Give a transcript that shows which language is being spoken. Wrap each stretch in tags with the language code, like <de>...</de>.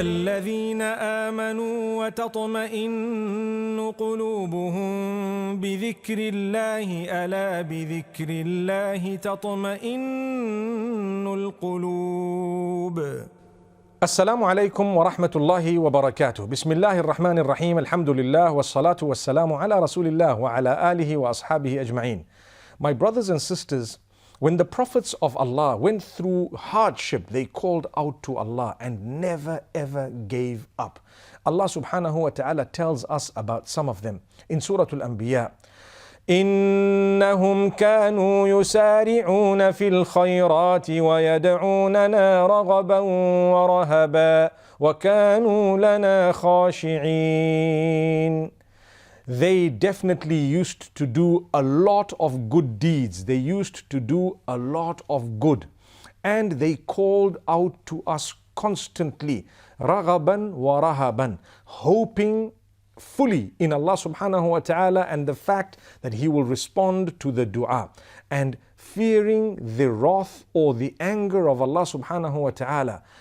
<ar>الذين آمنوا وتطمئن قلوبهم بذكر الله ألا بذكر الله تطمئن القلوب. السلام عليكم ورحمة الله وبركاته. بسم الله الرحمن الرحيم. الحمد لله والصلاة والسلام على رسول الله وعلى آله وأصحابه أجمعين.</ar> <en>My brothers and sisters, when the prophets of Allah went through hardship, they called out to Allah and never ever gave up. Allah subhanahu wa ta'ala tells us about some of them in Surah Al-Anbiya.</en> <ar>إنهم كانوا يسارعون في الخيرات ويدعوننا رغبا ورهبا وكانوا لنا خاشعين.</ar> <en>They definitely used to do a lot of good deeds. They used to do a lot of good. And they called out to us constantly,</en> <ar>رغبا ورهبا,</ar> <en>hoping fully in Allah subhanahu wa ta'ala and the fact that He will respond to the dua, and fearing the wrath or the anger of Allah subhanahu wa ta'ala.</en>